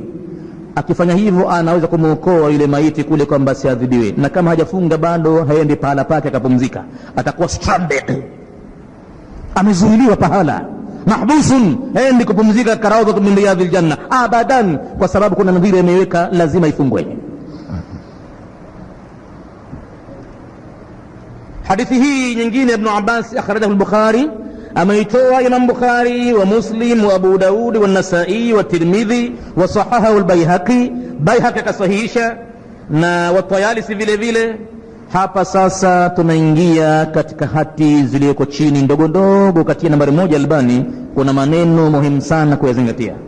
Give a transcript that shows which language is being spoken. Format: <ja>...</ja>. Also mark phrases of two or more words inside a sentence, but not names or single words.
<sw>Akifanya hivyo anaweza kumuokoa yule maiti kule kwamba asiadhibiwe, na kama hajafunga bado haendi pahala pake akapumzika, atakuwa stranded, amezuiliwa pahala, mahbusun, haendi kupumzika</sw> <ar>كروضة من رياض الجنة أبدا,</ar> <sw>kwa sababu kuna nadhiri imeweka lazima ifungwe. Hadithi hii nyingine Ibn Abbas akhrajahu al-Bukhari, ameitoa Imam Bukhari wa Muslim wa Abu Daud wa Nasai wa Tirmidhi</sw> <ar>وصححه البيهقي,</ar> <sw>Baihaqi kasahihisha, na wa Tayalisi vile vile. Hapa sasa tunaingia katika hati zilizoko chini ndogo ndogo, katika nambari 1 Albani kuna maneno muhimu sana kuyazingatia.</sw>